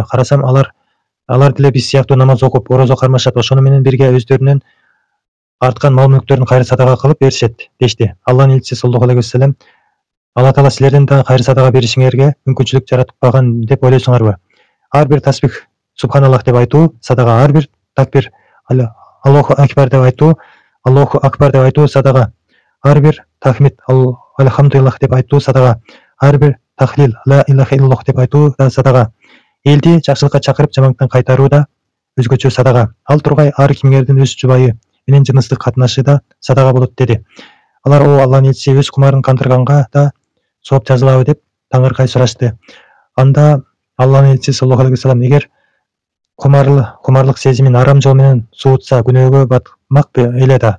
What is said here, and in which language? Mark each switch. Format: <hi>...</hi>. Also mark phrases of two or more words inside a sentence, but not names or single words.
<ky>Карасам, алар деле биз сыяктуу намаз окуп, орозо кармашат, ошону менен бирге өздөрүнүн арткан мал-мүлктөрүн кайыр садага кылып беришет" дешти. Алланын элчиси</ky> <ar>صلى الله عليه وسلم:</ar> <ky>"Алла Таала силердин да кайыр садага беришиңерге мүмкүнчүлүк жараткан деп ойлойсуңарбы? Ар бир тасбих субханаллах деп айтуу садага, ар бир такбир</ky> <ar>الله أكبر</ar> <ky>деп айтуу садага, ар бир тахмид Алхамдулиллах деп айтуу садага, ар бир тахлил</ky> <ar>لا إله إلا الله</ar> <ky>деп айтуу да садага, элди жакшылыкка чакырып, жамандыктан кайтаруу да өзгөчө садага. Ал тургай ар кимдердин өз жубайы менен жыныстык катнашы да садага болот" деди. Алар: "О Алланын элчиси, өз кумарын кандырганга да сооп жазылабы?" деп таңыркай сурашты. Анда Алланын элчиси</ky> <ar>صلى الله عليه وسلم:</ar> <ky>"Эгер кумарлык сезимин арам жол менен суутса, күнөөгө батмак эле да.</ky>